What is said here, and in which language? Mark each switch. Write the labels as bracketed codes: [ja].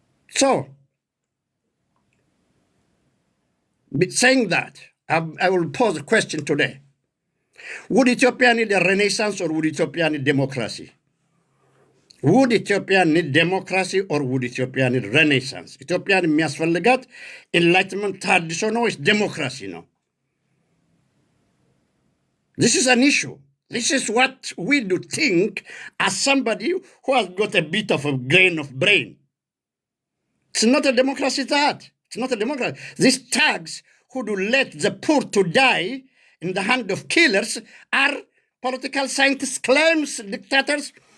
[en] So, saying that, I will pose a question today. Would Ethiopia need a renaissance or would Ethiopia need democracy? Would Ethiopia need democracy or would Ethiopia need renaissance? [am] Ethiopia የሚያስፈልጋት enlightenment ታድሶ ነው ወይስ democracy ነው? [en] This is an issue. This is what we do think as somebody who has got a bit of a grain of brain. It's not a democracy that. It's not a democracy. These thugs who do let the poor to die in the hand of killers are political scientists' claims, dictators.